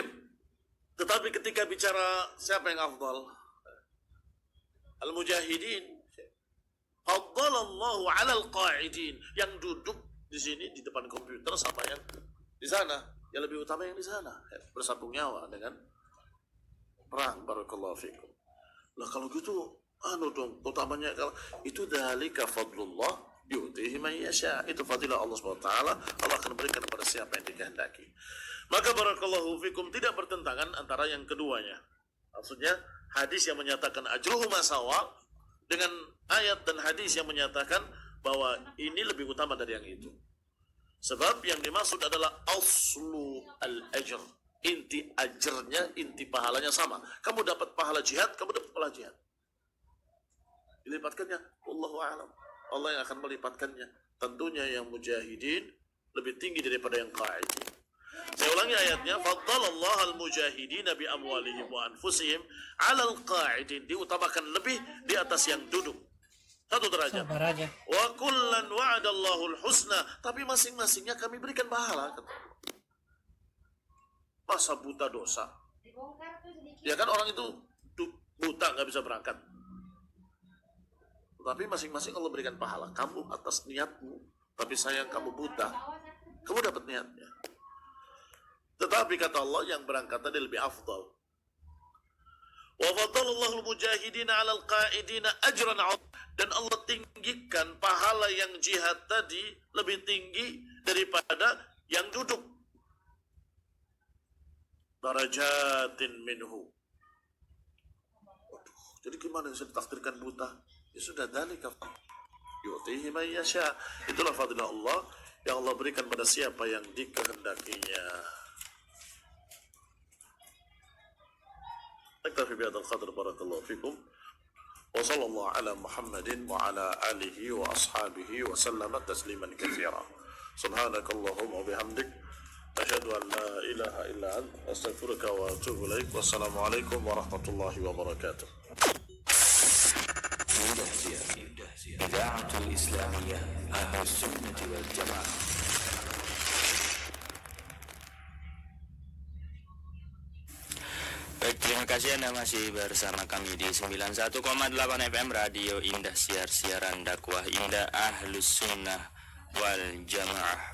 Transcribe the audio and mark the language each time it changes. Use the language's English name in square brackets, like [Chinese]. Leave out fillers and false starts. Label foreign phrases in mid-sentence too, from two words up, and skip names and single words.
[Indonesian] Tetapi ketika bicara siapa yang afdal, [Arabic] المجاهدين، فضل الله على القاعدين, [Indonesian] yang duduk di sini di depan komputer sama yang di sana, yang lebih utama yang di sana, ya, bersambung nyawa dengan perang. [Arabic] بارك الله فيكم. [Indonesian] Lah kalau gitu dong, utamanya kalau itu [Arabic] ذلك فضل الله يؤتيه من يشاء. [Indonesian] Itu fadilah Allah [Arabic] سبحانه وتعالى, [Indonesian] Allah akan berikan kepada siapa yang dikehendaki. Maka [Arabic] بارك الله فيكم, [Indonesian] tidak bertentangan antara yang keduanya. Maksudnya hadis yang menyatakan [Arabic] أجرهما سواء [Indonesian] dengan ayat dan hadis yang menyatakan bahwa ini lebih utama dari yang itu. Sebab yang dimaksud adalah [Arabic] أصل الأجر. [Indonesian] Inti ajarnya, inti pahalanya sama. Kamu dapat pahala jihad, kamu dapat pahala jihad. Dilipatkannya, [Arabic] والله أعلم. [Indonesian] Allah yang akan melipatkannya. Tentunya yang mujahidin lebih tinggi daripada yang qa'idin. Saya ulangi ayatnya, [Arabic] فضل الله المجاهدين بأموالهم وأنفسهم على القاعدين. [Indonesian] Diutamakan lebih di atas yang duduk. Satu derajat. [Arabic] وكلا وعد الله الحسنى. [Indonesian] Tapi masing-masingnya kami berikan pahala. Masa buta dosa? Ya kan orang itu buta nggak bisa berangkat. Tapi masing-masing Allah berikan pahala. Kamu atas niatmu, tapi sayang kamu buta, kamu dapat niatnya. Tetapi kata Allah yang berangkat tadi lebih afdal. [Arabic] وفضل الله المجاهدين على القاعدين أجرا عظيما. [Indonesian] Dan Allah tinggikan pahala yang jihad tadi lebih tinggi daripada yang duduk. [Arabic] درجات منه. [Indonesian] Jadi gimana yang ditakdirkan buta? Ya sudah, [Arabic] ذلك يؤتيه من يشاء. [Indonesian] Itulah fadilah Allah yang Allah berikan pada siapa yang dikehendakinya. [Arabic] نكتفي بهذا القدر، بارك الله فيكم. وصلى الله على محمد وعلى آله وأصحابه وسلم تسليما كثيرا. سبحانك اللهم وبحمدك، أشهد أن لا إله إلا أنت، أستغفرك وأتوب إليك. والسلام عليكم ورحمة الله وبركاته. إذاعة الإسلامية أهل السنة والجماعة. [Indonesian] Baik, terima kasih Anda masih bersama kami di 91,8 FM Radio Indah, siaran dakwah Indah [Arabic] أهل السنة والجماعة.